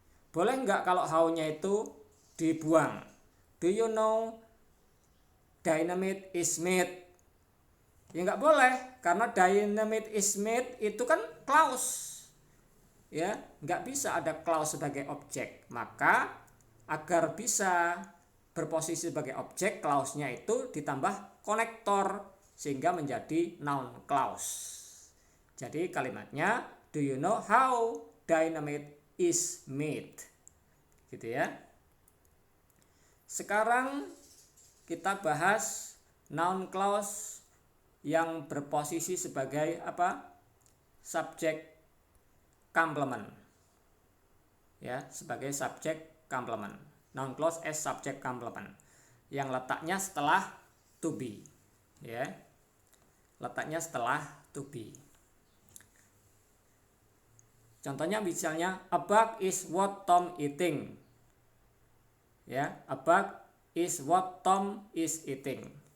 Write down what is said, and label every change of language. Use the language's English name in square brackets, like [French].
[Indonesian] Boleh nggak kalau how-nya itu dibuang? [English] Do you know dynamite is made? [Indonesian] Ya nggak boleh, karena [English] dynamite is made [Indonesian] itu kan clause. Ya, nggak bisa ada clause sebagai objek. Maka agar bisa berposisi sebagai objek, clause-nya itu ditambah konektor sehingga menjadi noun clause. Jadi kalimatnya, [English] do you know how dynamite is made? [Indonesian] Gitu ya. Sekarang kita bahas noun clause yang berposisi sebagai apa? [English] Subject complement. [Indonesian] Ya, sebagai [English] subject complement. Noun clause as subject complement. [Indonesian] Yang letaknya setelah to be, ya, letaknya setelah to be. Contohnya misalnya [English] a bug is what Tom eating, ya, a bug is what Tom is eating.